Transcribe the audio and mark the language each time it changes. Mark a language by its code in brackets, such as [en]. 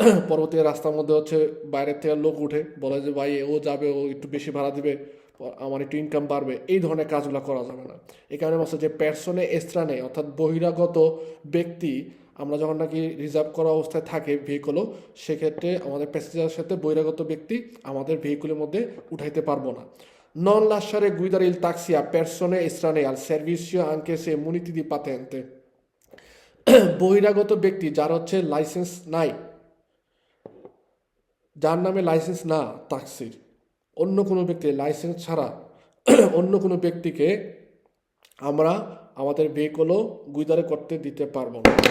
[bn] পরবর্তী রাস্তার মধ্যে হচ্ছে বাইরের থেকে লোক উঠে বলে যে ভাই ও যাবে, ও একটু বেশি ভাড়া দিবে, আমার একটু ইনকাম বাড়বে, এই ধরনের কাজগুলো করা যাবে না। এই কারণে বলছে যে [it] পার্সনে এস্ত্রানে, [bn] অর্থাৎ বহিরাগত ব্যক্তি আমরা যখন নাকি রিজার্ভ করা অবস্থায় থাকে ভেহিকলও, সেক্ষেত্রে আমাদের প্যাসেঞ্জারের সাথে বহিরাগত ব্যক্তি আমাদের ভেহিকলের মধ্যে উঠাইতে পারবো না। [it] Non lasciare guidare il taxi a persone estranee al servizio anche se muniti di patente। [bn] বহিরাগত ব্যক্তি যার হচ্ছে লাইসেন্স নাই, যার নামে লাইসেন্স না ট্যাক্সির, অন্য কোনো ব্যক্তি লাইসেন্স ছাড়া অন্য কোনো ব্যক্তিকে আমরা আমাদের ভেহিকলও গুইদারে করতে দিতে পারবো না।